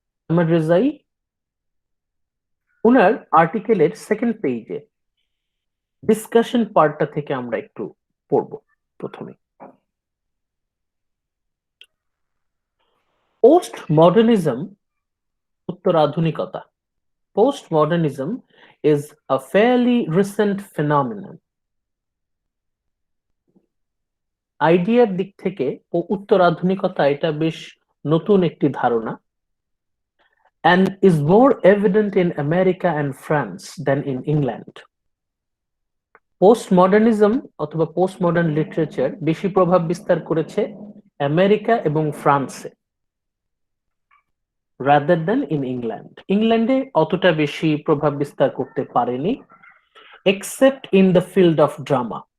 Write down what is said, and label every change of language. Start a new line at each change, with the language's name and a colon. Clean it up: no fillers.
Bangla: এমর Rezaei উনার আর্টিকেলের second পেজে discussion পার্টটা থেকে আমরা একটু পড়ব। প্রথমে, post modernism, উত্তরাধুনিকতা।
English: Post modernism is a fairly recent phenomenon.
Bangla: আইডিয়ার দিক থেকে উত্তরাধুনিকতা এটা বেশ নতুন একটি ধারণা,
English: and is more evident in America and France than in England.
Bangla: Post modernism অথবা পোস্ট মডার্ন লিটারেচার বেশি প্রভাব বিস্তার করেছে আমেরিকা এবং ফ্রান্সে,
English: Rather than in England.
Bangla: ইংল্যান্ডে অতটা বেশি প্রভাব বিস্তার করতে পারেনি,
English: Except in the field of drama.